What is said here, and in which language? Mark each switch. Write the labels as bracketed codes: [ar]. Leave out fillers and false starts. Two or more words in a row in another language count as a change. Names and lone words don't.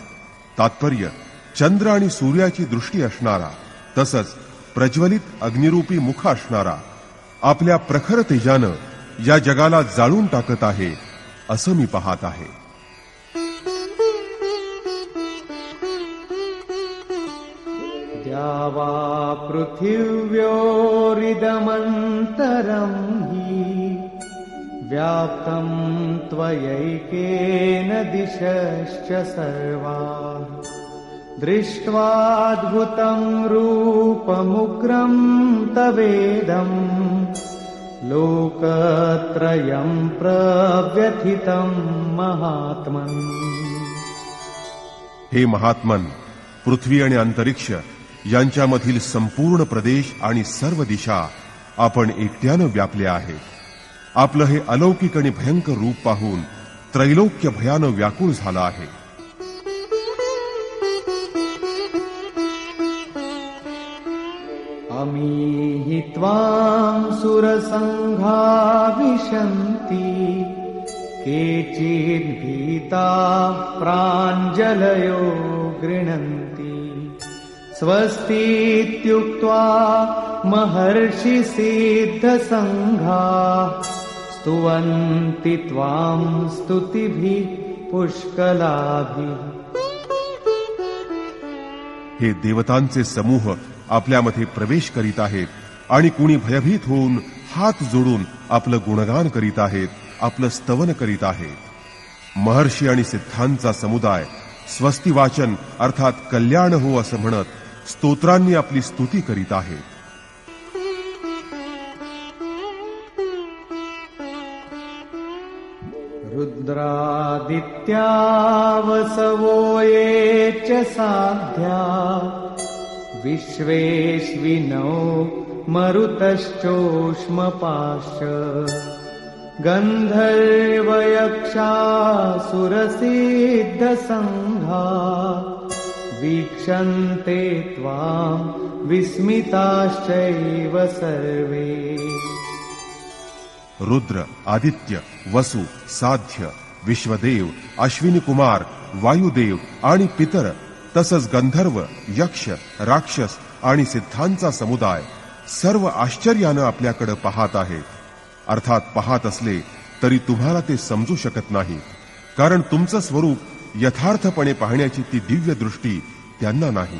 [mr] तात्पर्य चंद्र आणि सूर्याची दृष्टी असणारा, तसंच प्रज्वलित अग्निरूपी मुख असणारा, आपल्या प्रखर तेजानं या जगाला जाळून टाकत आहे असं मी पाहत आहे. [sa] द्यावा पृथिव्योरिदमन्तरं हि व्याप्तं त्वयैकेन दिशश्च सर्वाः दृष्ट्वाद्भुतं रूपमुग्रं तवेदं लोकत्रयं प्रव्यथितं महात्मन्. [mr] हे महात्मन, पृथ्वी आणि अंतरिक्ष यांच्यामधील संपूर्ण प्रदेश आणि सर्व दिशा आपण एकट्यानं व्यापल्या आहेत. आपलं हे अलौकिक आणि भयंकर रूप पाहून त्रैलोक्य भयानं व्याकुळ झालं आहे. [sa] अमीहि त्वां सुरसङ्घा विशन्ति केचिद्भीताः प्राञ्जलयो गृह्णन्ति स्वस्तीत्युक्त्वा महर्षिसिद्धसङ्घाः स्तुवन्ति त्वां स्तुतिभिः पुष्कलाभिः. [mr] हे देवतांचे समूह आपल्यामध्ये प्रवेश करीत आहेत आणि कुणी भयभीत होऊन हात जोडून आपलं गुणगान करीत आहेत, आपलं स्तवन करीत आहेत. महर्षी आणि सिद्धांचा समुदाय स्वस्ती वाचन अर्थात कल्याण हो असं म्हणत स्तोत्रांनी आपली स्तुती करीत आहेत. [sa] रुद्रादित्या वसवो ये च साध्या विश्वेश्विनो मरुतश्चोष्मपाश्च गन्धर्वयक्षासुरसिद्धसङ्घा वीक्षन्ते त्वां विस्मिताश्चैव सर्वे. [mr] रुद्र, आदित्य, वसु, साध्य, विश्वदेव, अश्विनी कुमार, वायुदेव आणि पितर तसंच गंधर्व, यक्ष, राक्षस आणि सिद्धांचा समुदाय सर्व आश्चर्यानं आपल्याकडे पाहत आहेत. अर्थात पाहत असले तरी तुम्हाला ते समजू शकत नाही, कारण तुमचं स्वरूप यथार्थपणे पाहण्याची ती दिव्य दृष्टी त्यांना नाही.